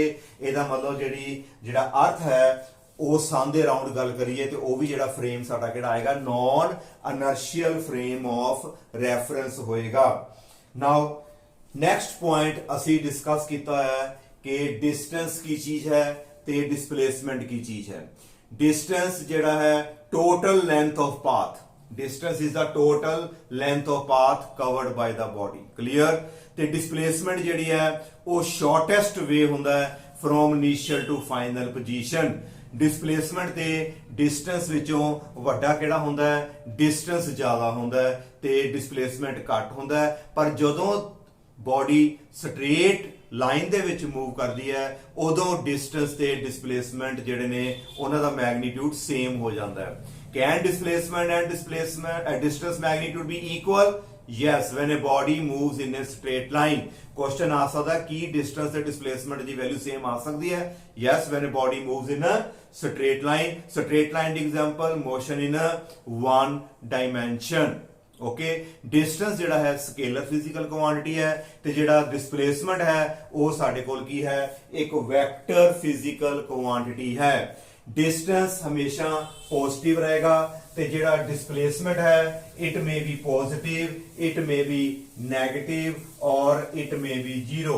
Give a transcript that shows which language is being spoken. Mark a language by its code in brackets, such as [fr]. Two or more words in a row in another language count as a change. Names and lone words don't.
[pa] ਇਹਦਾ ਮਤਲਬ ਜਿਹੜਾ ਅਰਥ ਹੈ ਉਹ ਸਨ ਦੇ ਅਰਾਊਂਡ ਗੱਲ ਕਰੀਏ ਤੇ ਉਹ ਵੀ ਜਿਹੜਾ ਫਰੇਮ ਸਾਡਾ ਕਿਹੜਾ ਆਏਗਾ [en] non inertial frame of reference [pa] ਹੋਏਗਾ। [en] now next point [pa] ਅਸੀਂ ਡਿਸਕਸ ਕੀਤਾ ਹੈ ਕਿ ਡਿਸਟੈਂਸ ਕੀ ਚੀਜ਼ ਹੈ ਤੇ ਡਿਸਪਲੇਸਮੈਂਟ ਕੀ ਚੀਜ਼ ਹੈ। ਡਿਸਟੈਂਸ ਜਿਹੜਾ ਹੈ [en] total length of path. distance is the total length of path covered by the body। clear? [pa] ਤੇ displacement ਜਿਹੜੀ ਹੈ ਉਹ [en] shortest way [pa] ਹੁੰਦਾ ਹੈ [en] from initial to final position। [pa] ਡਿਸਪਲੇਸਮੈਂਟ ਤੇ ਡਿਸਟੈਂਸ ਵਿੱਚੋਂ ਵੱਡਾ ਕਿਹੜਾ ਹੁੰਦਾ ਹੈ, ਡਿਸਟੈਂਸ ਜ਼ਿਆਦਾ ਹੁੰਦਾ ਹੈ ਤੇ ਡਿਸਪਲੇਸਮੈਂਟ ਘੱਟ ਹੁੰਦਾ ਹੈ। ਪਰ ਜਦੋਂ [en] body straight line [pa] ਦੇ ਵਿੱਚ ਮੂਵ ਕਰਦੀ ਹੈ ਉਦੋਂ ਡਿਸਟੈਂਸ ਤੇ ਡਿਸਪਲੇਸਮੈਂਟ ਜਿਹੜੇ ਨੇ ਉਨ੍ਹਾਂ ਦਾ [en] magnitude same [pa] ਹੋ ਜਾਂਦਾ ਹੈ। [en] Can displacement and distance magnitude be equal? Yes, when a body moves in a straight line. [pa] ਕੁਐਸ਼ਚਨ ਆ ਸਕਦਾ ਹੈ ਕਿ ਡਿਸਟੈਂਸ ਤੇ ਡਿਸਪਲੇਸਮੈਂਟ ਦੀ [en] value same [pa] ਆ ਸਕਦੀ ਹੈ। [en] Yes, when a body moves in a straight line. Straight line example, motion in a one dimension. ओके, [pa] ਡਿਸਟੈਂਸ ਜਿਹੜਾ ਹੈ [en] scalar physical quantity [pa] ਹੈ ਤੇ ਜਿਹੜਾ ਡਿਸਪਲੇਸਮੈਂਟ ਹੈ ਉਹ ਸਾਡੇ ਕੋਲ ਕੀ ਹੈ, ਇੱਕ [en] vector physical quantity [pa] ਹੈ। ਡਿਸਟੈਂਸ ਹਮੇਸ਼ਾ ਪਾਜ਼ਿਟਿਵ ਰਹੇਗਾ ਤੇ ਜਿਹੜਾ ਡਿਸਪਲੇਸਮੈਂਟ ਹੈ [en] it may be positive, it may be negative [pa] ਔਰ [en] it may be zero.